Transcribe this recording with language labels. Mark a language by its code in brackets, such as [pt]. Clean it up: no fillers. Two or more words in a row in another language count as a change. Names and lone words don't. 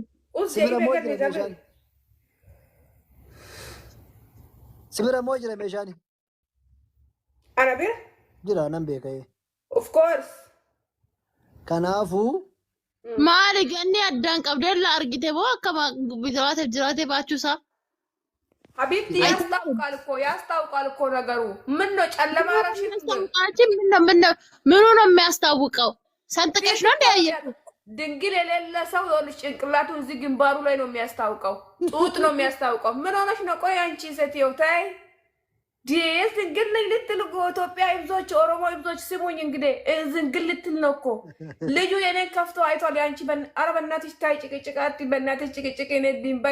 [om] Sibira moo jira meeshaan? Sibira moo jira meeshaan? Ana bira? Jira nan beeka'ee. [en] Of course. [om] Kanaafuu. Maali ganni addaan qabdee la argite moo akkama jiraatee baachuusaa? [am] Habibti ያስታውቃል እኮ ነገሩ። ምን ነው ጨለማ አረግሽን? ምኑ ነው የሚያስታውቀው? ሰንጥቀሽ ነው እንደ ድንግል የሌለ ሰው ይኸውልሽ ጭንቅላቱን እዚህ ግንባሩ ላይ ነው የሚያስታውቀው። ጡት ነው የሚያስታውቀው። ምን ሆነሽ ነው? ቆይ አንቺ ሴትዮ ተይ። ዝንግል ነኝ ልትል እኮ ኢትዮጵያ ይብዞች ኦሮሞ ይብዞች ስሙኝ እንግዲህ ዝንግል ልትል ነው እኮ ልጁ የኔን ከፍቶ አይቷል። ያንቺ ኧረ በእናትሽ ታይ ጭቅጭቃት በእናትሽ ጭቅጭቅ እኔ ድንበር